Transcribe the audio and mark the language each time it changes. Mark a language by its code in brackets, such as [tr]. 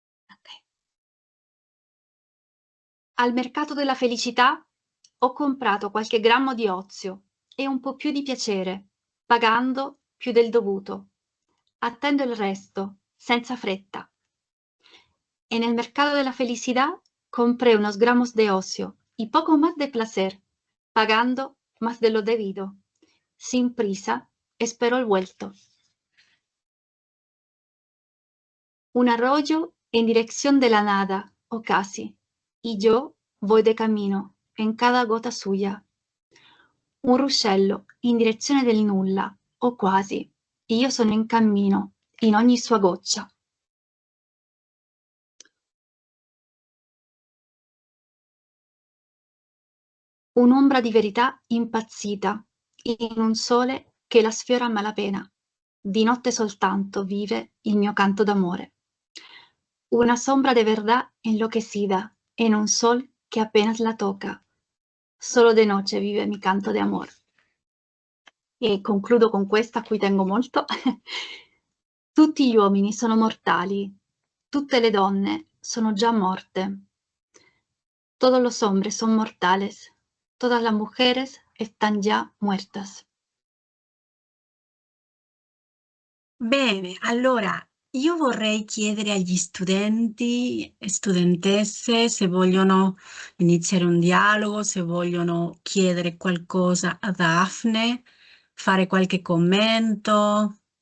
[it] Ok. Al mercato della felicità ho comprato qualche grammo di ozio e un po' più di piacere, pagando più del dovuto. Attendo il resto, senza fretta. [es] En el mercado de la felicidad compré unos gramos de ocio y poco más de placer, pagando más de lo debido. Sin prisa, espero el vuelto. Un arroyo en dirección de la nada, o casi, y yo voy de camino, en cada gota suya. [it] Un ruscello in direzione del nulla, o quasi, e io sono in cammino, in ogni sua goccia. Un'ombra di verità impazzita, in un sole che la sfiora a malapena. di notte soltanto vive il mio canto d'amore. [es] Una sombra de verdad enloquecida en un sol que apenas la toca. Solo de noche vive mi canto de amor. [it] E concludo con questa a cui tengo molto. Tutti gli uomini sono mortali, tutte le donne sono già morte. [es] Todos los hombres son mortales, todas las mujeres están ya muertas. [it] Bene, allora io vorrei chiedere agli studenti e studentesse se vogliono iniziare un dialogo, se vogliono chiedere qualcosa a Daphne, fare qualche commento.